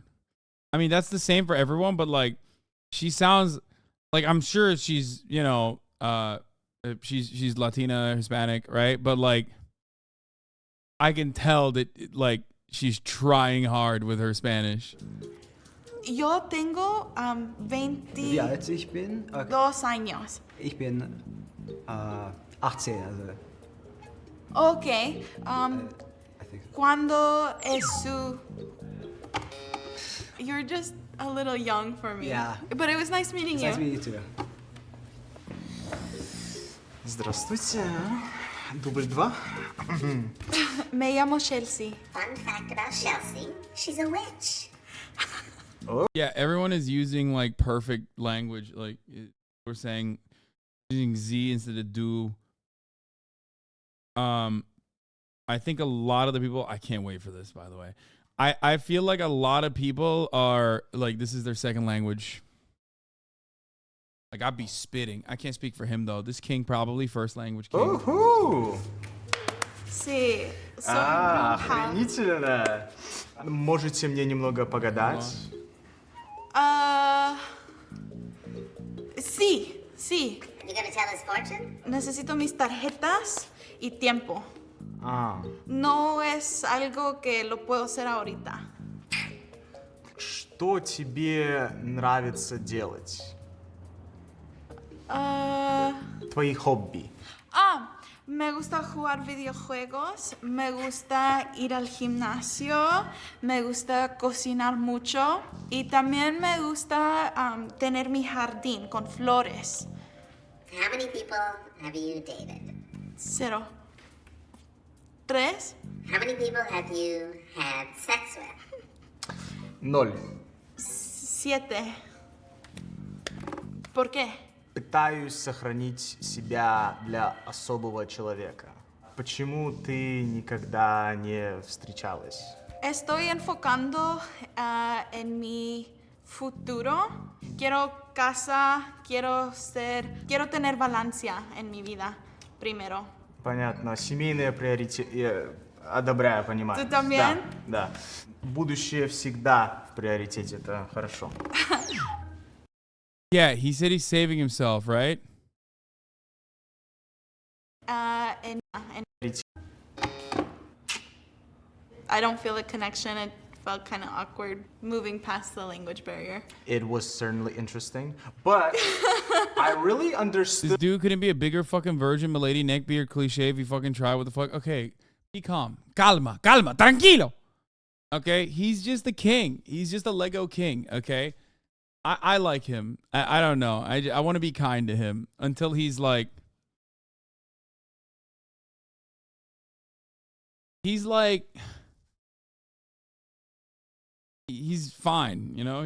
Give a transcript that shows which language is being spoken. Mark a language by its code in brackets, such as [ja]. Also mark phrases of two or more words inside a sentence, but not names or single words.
[en] I mean, that's the same for everyone, but like, she sounds like, I'm sure she's, you know, she's Latina, Hispanic, right? But like, I can tell that like she's trying hard with her Spanish. [es] Yo tengo 22 [de] Wie alt ich bin? Okay. [es] años. [de] Ich bin 18, also. [es] Okay. ¿Cuándo es su... [en] You're just a little young for me. Yeah. But it was nice meeting It's you. nice meeting you too. [ru] Здравствуйте. Дубль 2. [es] Me llamo Chelsea. [en] Fun fact about Chelsea, she's a witch. Yeah, everyone is using like perfect language. Like we're saying, using Z instead of do. I think a lot of the people. I can't wait for this. By the way, I feel like a lot of people are like this is their second language. Like I'd be spitting. I can't speak for him though. This king probably first language king. [ru] Уху! [es] Sí. So, [ru] Охренительно. Можете мне немного погадать? [es] Sí, sí. [en] You gonna tell his fortune? [es] Necesito mis tarjetas y tiempo. [ru] А, [es] No es algo que lo puedo hacer ahorita. [ru] что тебе нравится делать? Твои хобби. [es] Me gusta jugar videojuegos, me gusta ir al gimnasio, me gusta cocinar mucho y también me gusta tener mi jardín con flores. [en] How many people have you dated? 0. 3. How many people have you had sex with? 0. 7. [es] ¿Por qué? [ru] Пытаюсь сохранить себя для особого человека. Почему ты никогда не встречалась? [es] Estoy enfocando en mi futuro. Quiero casa, quiero tener balancia en mi vida primero. [ru] Понятно. Семейные приоритеты. Одобряю, понимаю. [es] Tú también? [ru] Да. Будущее всегда в приоритете. Это хорошо. [en] Yeah, he said he's saving himself, right? I don't feel a connection. It felt kind of awkward moving past the language barrier. It was certainly interesting, but I really understood. This dude couldn't be a bigger fucking virgin, milady, neckbeard, cliche if he fucking tried. What the fuck? Okay, be calm. [es] Calma, calma, tranquilo. [en] Okay, he's just the king. He's just a Lego king, okay? I like him. I don't know. I want to be kind to him until he's like... He's fine, you know?